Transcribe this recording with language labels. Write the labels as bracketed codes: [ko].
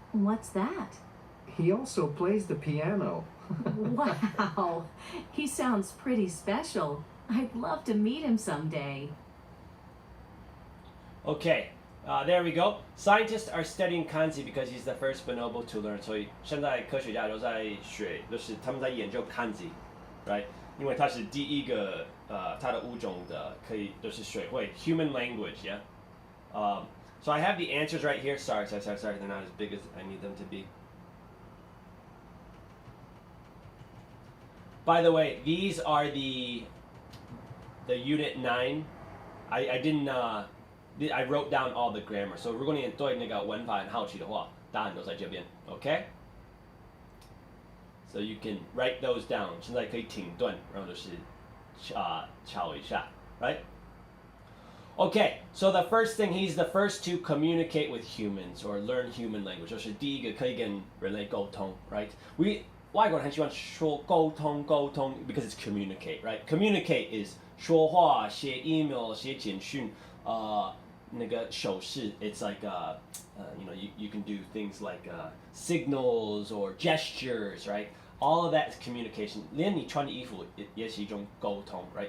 [en] What's that? He also plays the piano. Wow, he sounds pretty special. I'd love to meet him someday. Okay, there we go. Scientists are studying Kanzi because he's the first bonobo to learn. [zh] 所以现在科学家都在学，就是他们在研究 Kanzi，right？因为他是第一个他的物种的可以就是学会 [en] human language， [zh] yeah. [en] So I have the answers right here. Sorry, they're not as big as I need them to be. By the way, these are the Unit 9. I didn't. I wrote down all the grammar. [zh] So 如果你对那个文法很好奇的话，答案都在这边 ，OK? [en] So you can write those down. [zh] 现在可以停顿，然后就是敲一下 right? [en] Okay, so the first thing, he's the first to communicate with humans or learn human language. [zh] 就是第一个可以跟人类沟通 right? 外国人很喜欢说沟通 [en] because it's communicate, right? Communicate is [zh] 说话、写 email、写简讯，那个手势 [en] it's like you can do things like signals or gestures, right? All of that is communication. [zh] 连你穿的衣服也是一种沟通 right?